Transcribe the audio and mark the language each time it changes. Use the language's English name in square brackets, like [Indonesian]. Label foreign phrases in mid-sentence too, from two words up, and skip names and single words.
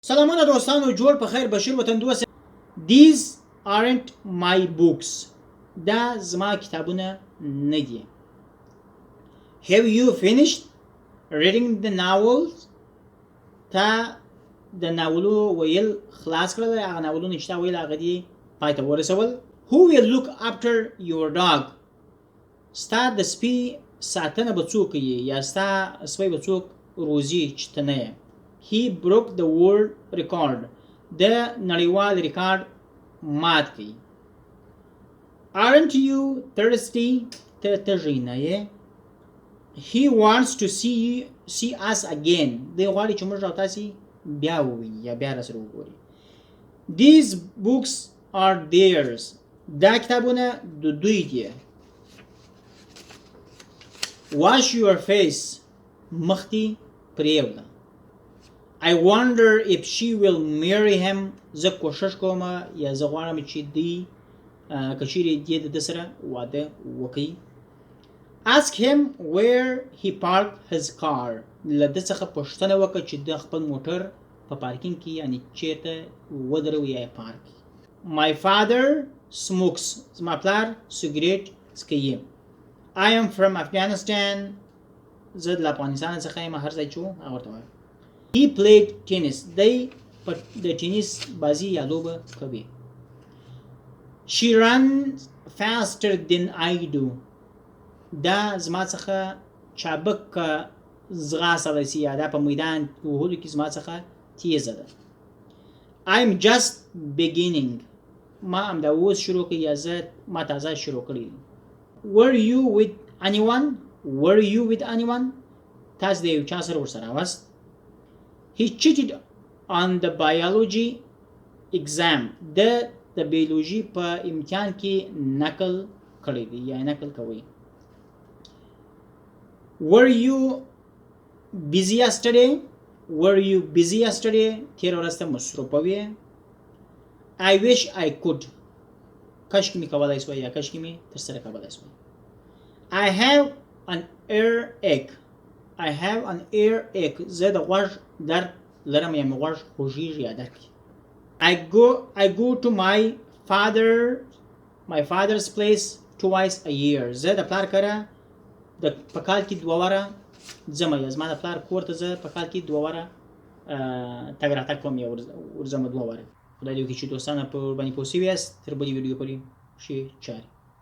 [Pashto] سلامونه دوستانو، جوړ په خیر. بشیر وطندوست. [English] These aren't my books. [Pashto] دا زما کتابونه نه دي. [English] Have you finished reading the novels? [Pashto] تا د ناولو ویل خلاص کړل؟ هغه ناولونه چې تا ویل هغه دي پای ته ورسول. [English] Who will look after your dog? [Pashto] ستا د سپي ساتنه به څوک کوي، یا ستا سپی به څوک روزي چې ته نه یې؟ [English] He broke the world record. [Pashto] د نړیوال ریکارډ مات کړي. [English] Aren't you thirsty? [Pashto] ته تږی نه یې؟ [English] He wants to see us again. [Pashto] دی غواړي چې موږ او تاسې بیا وویني یا بیا راسره وګوري. [English] These books are theirs. [Pashto] دا کتابونه د دوی دي. [English] Wash your face. [Pashto] مخ دې پرېږده. [English] I wonder if she will marry him. [Pashto] زه کوشش کوم یا زه غواړم چې دی که چیرې دې د ده سره واده وکړي. [English] Ask him where he parked his car. [Pashto] له ده څخه پوښتنه وکړه چې د خپل موټر په پارکینګ کې یعنی چیرته ودروي یا یې پارک کړي. [English] My father smokes. [Pashto] زما پلار سګریټ څکوي. [English] I am from Afghanistan. [Pashto] زه د افغانستان څخه یم. هر ځای چې و هغه ورته وایه. [English] He played tennis. [Pashto] دی د ټینس بازي یا لوبه کوي. [English] She runs faster than I do. [Pashto] دا زما څخه چابک ځغاسته ده یا دا په میدان وهلو کې زما څخه تیزه ده. [English] I'm just beginning. [Pashto] ما همدا اوس شروع کړي یا زه ما تازه شروع کړي. [English] Were you with anyone? Were you with anyone? [Pashto] تاسو د یو چا سره ورسره واست؟ [English] He cheated on the biology exam. [Pashto] د بیولوژي په امتحان کې نقل کړی دی یا نقل کوي. [English] Were you busy yesterday? Were you busy yesterday? [Pashto] تیر ورځ ته مصروفه وې. [English] I wish I could. [Pashto] کاشکې مې کولی سوای یا کاشکې مې ترسره کولی سوای. [English] I have an earache. I have an earache. [Pashto] زه د غوږ درد لرم یا مې غوږ خوږیږي یا درد کوي. [English] I go to my father's place twice a year. [Pashto] زه د پلار کره په کال کې 2 واره ځم یا زما د پلار کور ته زه په کال کې 2 واره تګ راتګ کوم یا ورځم 2 واره. خدای دې وکړي چې دوستانه په باندې پوه شوي یاست. تر بلې ویډیو پورې ښې چارې.